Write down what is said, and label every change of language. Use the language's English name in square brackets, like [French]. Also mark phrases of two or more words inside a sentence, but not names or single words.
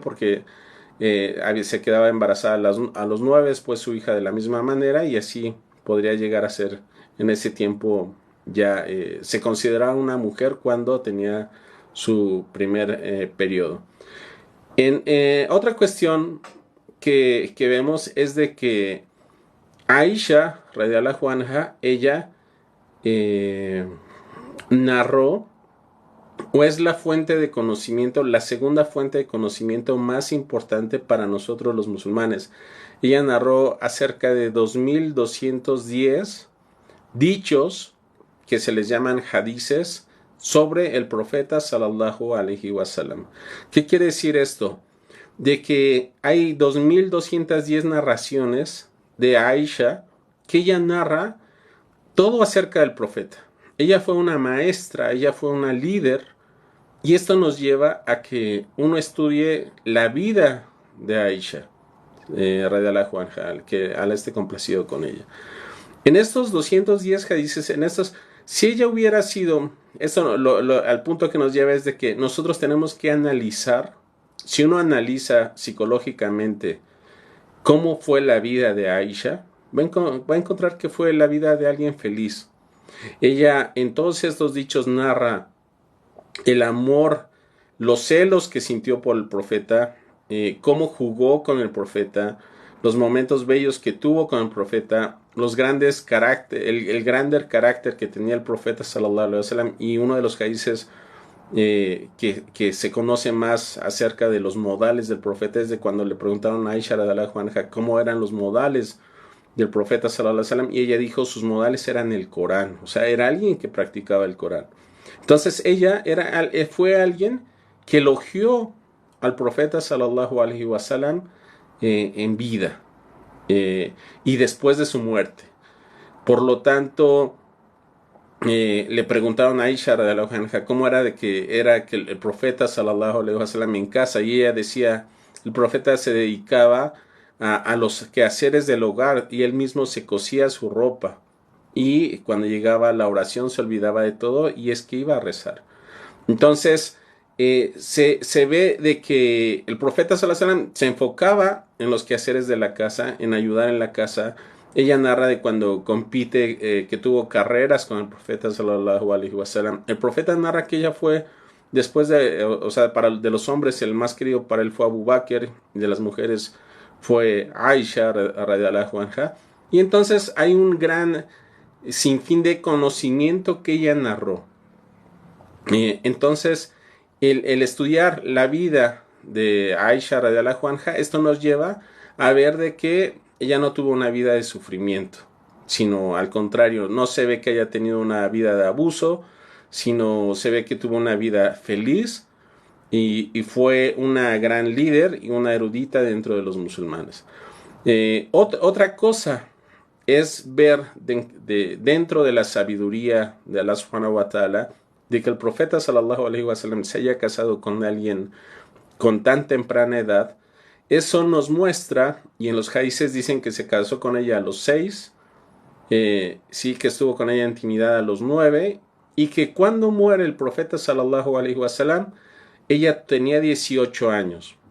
[Spanish] Porque se quedaba embarazada a los 9, pues su hija de la misma manera y así podría llegar a ser en ese tiempo ya se consideraba una mujer cuando tenía su primer periodo. Otra cuestión que vemos es de que Aisha, [Arabic] رضي الله عنها, [Spanish] ella eh, narró o es la fuente de conocimiento, la segunda fuente de conocimiento más importante para nosotros los musulmanes. Ella narró acerca de 2210 dichos que se les llaman hadices sobre el profeta [Arabic] صلى الله عليه وسلم. [Spanish] ¿Qué quiere decir esto? De que hay 2210 narraciones de Aisha que ella narra todo acerca del profeta. Ella fue una maestra, ella fue una líder y esto nos lleva a que uno estudie la vida de Aisha, [Arabic] رضي الله عنها, [Spanish] que Allah esté complacido con ella. En estos 210 hadices, en estos Si ella hubiera sido, eso al punto que nos lleva es de que nosotros tenemos que analizar, si uno analiza psicológicamente cómo fue la vida de Aisha, va a encontrar que fue la vida de alguien feliz. Ella en todos estos dichos narra el amor, los celos que sintió por el profeta, cómo jugó con el profeta, los momentos bellos que tuvo con el profeta, los grandes carácter, el grande carácter que tenía el profeta [Arabic] صلى الله عليه وسلم, [Spanish] y uno de los países que se conoce más acerca de los modales del profeta es de cuando le preguntaron a Aisha [Arabic] رضي الله عنها [Spanish] cómo eran los modales del profeta [Arabic] صلى الله عليه وسلم, [Spanish] y ella dijo sus modales eran el Corán, o sea, era alguien que practicaba el Corán. Entonces ella fue alguien que elogió al profeta [Arabic] صلى الله عليه وسلم [Spanish] en vida y después de su muerte. Por lo tanto, le preguntaron a Aisha [Arabic] رضي الله عنها [Spanish] cómo era de que era que el profeta [Arabic] صلى الله عليه وسلم [Spanish] en casa, y ella decía, el profeta se dedicaba a los quehaceres del hogar y él mismo se cosía su ropa, y cuando llegaba a la oración se olvidaba de todo y es que iba a rezar. Entonces, se ve de que el profeta [Arabic] صلى الله عليه وسلم [Spanish] se enfocaba en los quehaceres de la casa, en ayudar en la casa. Ella narra de cuando compite, que tuvo carreras con el profeta [Arabic] صلى الله عليه وسلم. [Spanish] El profeta narra que ella fue, después de, o sea, de los hombres el más querido para él fue Abu Bakr, y de las mujeres fue Aisha [Arabic] رضي الله عنها. [Spanish] Y entonces hay un gran sinfín de conocimiento que ella narró. Entonces, el estudiar la vida de Aisha [Arabic] رضي الله عنها, [Spanish] esto nos lleva a ver de que ella no tuvo una vida de sufrimiento, sino al contrario, no se ve que haya tenido una vida de abuso, sino se ve que tuvo una vida feliz y fue una gran líder y una erudita dentro de los musulmanes. Otra cosa es ver dentro de la sabiduría de [Arabic] الله سبحانه وتعالى, [Spanish] de que el profeta [Arabic] صلى الله عليه وسلم [Spanish] se haya casado con alguien con tan temprana edad. Eso nos muestra, y en los hadices dicen que se casó con ella a los 6, sí que estuvo con ella en intimidad a los 9, y que cuando muere el profeta [Arabic] صلى الله عليه وسلم, [Spanish] ella tenía 18 años.